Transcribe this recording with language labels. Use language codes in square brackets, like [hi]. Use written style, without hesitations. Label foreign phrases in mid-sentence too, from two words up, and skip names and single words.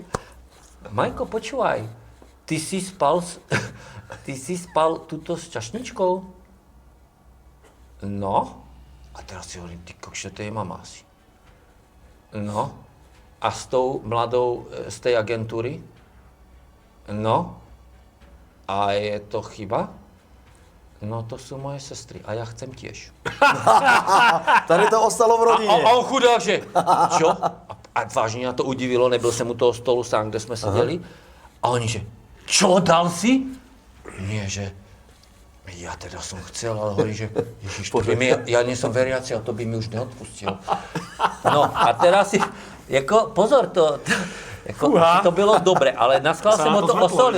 [sk] Majko, počúvaj, ty si spal tuto s čašničkou? No. A teraz si hovorím, ty kokšo, to je mama asi. No. A s tou mladou z tej agentúry? No. A je to chyba? [cs] no to jsou moje sestry a já chcem těž. Tady to ostalo v rodině. [sk] A on chudák, že čo? [cs] A vážně mě to udivilo, nebyl jsem u toho stolu sám, kde jsme seděli. [sk] A oni, že čo, dal si? Nie, že ja teda som chcel, ale hovorí, že Ježiš, to by mi, ja nie som veriaci, a to by mi už neodpustil. No a teraz si, [cs] jako, pozor, to bylo dobré, ale naschvál jsem ho to osolil.